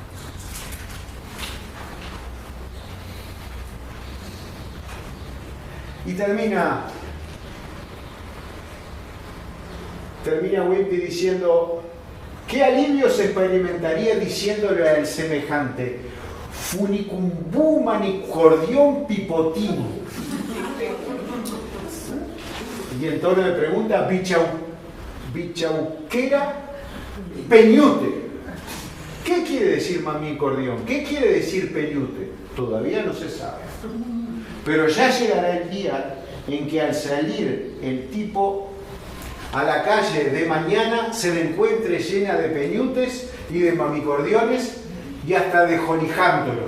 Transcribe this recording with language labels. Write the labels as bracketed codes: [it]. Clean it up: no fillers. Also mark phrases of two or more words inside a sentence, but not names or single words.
[es] Y termina Wimpy diciendo: ¿qué alivio se experimentaría diciéndole al semejante? Funicumbu manicordión pipotín. Y en tono de pregunta: bichauquera peñute. ¿Qué quiere decir mamicordión? ¿Qué quiere decir peñute? Todavía no se sabe. Pero ya llegará el día en que al salir el tipo a la calle de mañana se le encuentre llena de peñutes y de mamicordiones y hasta de jolijándolos.